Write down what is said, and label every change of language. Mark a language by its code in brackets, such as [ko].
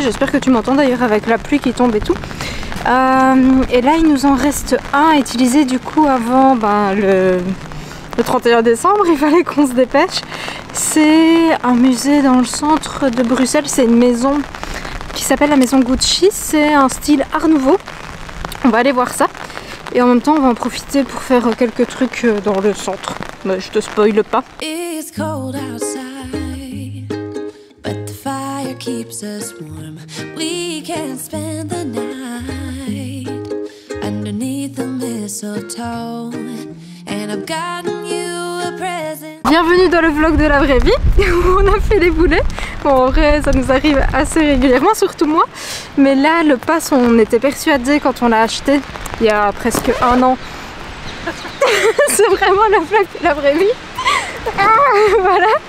[fr] J'espère que tu m'entends d'ailleurs avec la pluie qui tombe et tout. Et là, il nous en reste un à utiliser du coup avant le 31 décembre. Il fallait qu'on se dépêche. C'est un musée dans le centre de Bruxelles. C'est une maison qui s'appelle la maison Gucci. C'est un style art nouveau. On va aller voir ça. Et en même temps, on va en profiter pour faire quelques trucs dans le centre. Mais je te spoile pas. [en] It's cold outside, but the fire keeps us warm. We can spend the night underneath the mistletoe, and I've gotten you a present. [fr] Bienvenue dans le vlog de la vraie vie où on a fait des boulets. Bon, en vrai, ça nous arrive assez régulièrement, surtout moi. Mais là, le pass, on était persuadés quand on l'a acheté il y a presque un an. C'est vraiment le vlog de la vraie vie. Voilà.